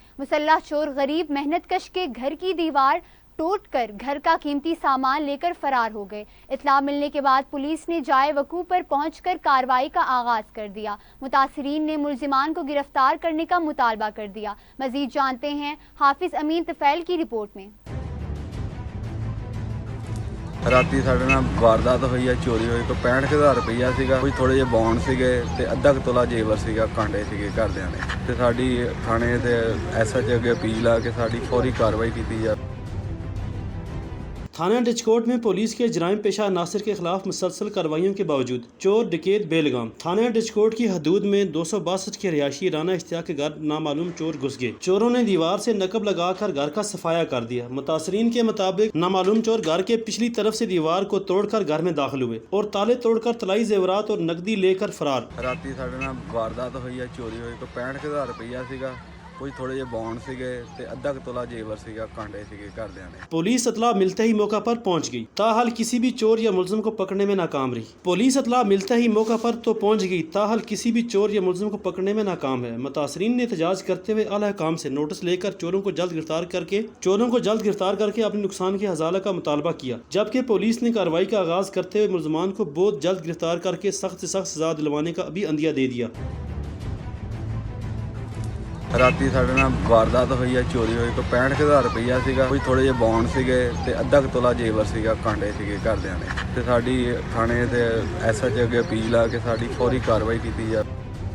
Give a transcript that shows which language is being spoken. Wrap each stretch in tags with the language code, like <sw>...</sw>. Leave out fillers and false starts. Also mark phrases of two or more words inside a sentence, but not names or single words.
<ur>مسلح چور غریب محنت کش کے گھر کی دیوار توڑ کر گھر کا قیمتی سامان لے کر فرار ہو گئے۔ اطلاع ملنے کے بعد پولیس نے جائے وقوع پر پہنچ کر کارروائی کا آغاز کر دیا۔ متاثرین نے ملزمان کو گرفتار کرنے کا مطالبہ کر دیا۔ مزید جانتے ہیں حافظ امین طفیل کی رپورٹ میں۔</ur> <pa>ਰਾਤੀ ਸਾਡੇ ਨਾਲ ਵਾਰਦਾਤ ਹੋਈ ਹੈ, ਚੋਰੀ ਹੋਈ। ਕੋਈ 65,000 ਰੁਪਈਆ ਸੀਗਾ, ਕੋਈ ਥੋੜੇ ਜਿਹੇ ਬੌਂਡ ਸੀਗੇ ਤੇ ਅੱਧਾ ਕੁ ਤੋਲਾ ਜੇਵਰ ਸੀਗਾ, ਕਾਂਡੇ ਸੀਗੇ ਘਰਦਿਆਂ ਨੇ। ਤੇ ਸਾਡੀ ਥਾਣੇ ਤੇ ਐਸਐਚ ਅੱਗੇ ਅਪੀਲ ਆ ਕਿ ਸਾਡੀ ਫੌਰੀ ਕਾਰਵਾਈ ਕੀਤੀ ਜਾਵੇ।</pa> <ur>تھانہ ڈچکوٹ میں پولیس کے جرائم پیشہ عناصر کے خلاف مسلسل کارروائیوں کے باوجود چور ڈکیت بے لگام۔ تھانہ ڈچکوٹ کی حدود میں 262 کے رہائشی رانا اشتیاق کے گھر نامعلوم چور گھس گئے۔ چوروں نے دیوار سے نقب لگا کر گھر کا صفایا کر دیا۔ متاثرین کے مطابق نامعلوم چور گھر کے پچھلی طرف سے دیوار کو توڑ کر گھر میں داخل ہوئے اور تالے توڑ کر طلائی زیورات اور نقدی لے کر فرار۔</ur> <pa>ਰਾਤੀ ਸਾਡੇ ਨਾਲ ਵਾਰਦਾਤ ਹੋਈ ਹੈ, ਚੋਰੀ ਹੋਈ। ਕੋਈ 65,000 ਰੁਪਈਆ ਸੀਗਾ, کوئی تھوڑے ਜਿਹੇ بੌਂਡ ਸੀਗੇ ਤੇ ਅੱਧਾ ਕੁ ਤੋਲਾ ਜੇਵਰ ਸੀਗਾ, ਕਾਂਡੇ ਸੀਗੇ ਘਰਦਿਆਂ نے۔</pa> <ur>پولیس اطلاع ملتے ہی موقع پر پہنچ گئی، تاحال کسی بھی چور یا ملزم کو پکڑنے میں ناکام رہی۔ پولیس اطلاع ملتے ہی موقع پر تو پہنچ گئی، تاحال کسی بھی چور یا ملزم کو پکڑنے میں ناکام ہے۔ متاثرین نے احتجاج کرتے ہوئے اعلی حکام سے نوٹس لے کر چوروں کو جلد گرفتار کر کے اپنے نقصان کی ازالہ کا مطالبہ کیا، جبکہ پولیس نے کارروائی کا آغاز کرتے ہوئے ملزمان کو بہت جلد گرفتار کر کے سخت سے سخت سزا دلوانے کا بھی عندیہ دے دیا۔</ur> <pa>ਰਾਤੀ ਸਾਡੇ ਨਾਲ ਵਾਰਦਾਤ ਹੋਈ ਹੈ, ਚੋਰੀ ਹੋਈ। ਕੋਈ 65,000 ਰੁਪਈਆ ਸੀਗਾ, ਕੋਈ ਥੋੜੇ ਜਿਹੇ ਬੌਂਡ ਸੀਗੇ ਤੇ ਅੱਧਾ ਕੁ ਤੋਲਾ ਜੇਵਰ ਸੀਗਾ, ਕਾਂਡੇ ਸੀਗੇ ਘਰਦਿਆਂ ਨੇ। ਤੇ ਸਾਡੀ ਥਾਣੇ ਤੇ ਐਸਐਚ ਅੱਗੇ ਅਪੀਲ ਆ ਕਿ ਸਾਡੀ ਫੌਰੀ ਕਾਰਵਾਈ ਕੀਤੀ ਜਾਵੇ।</pa>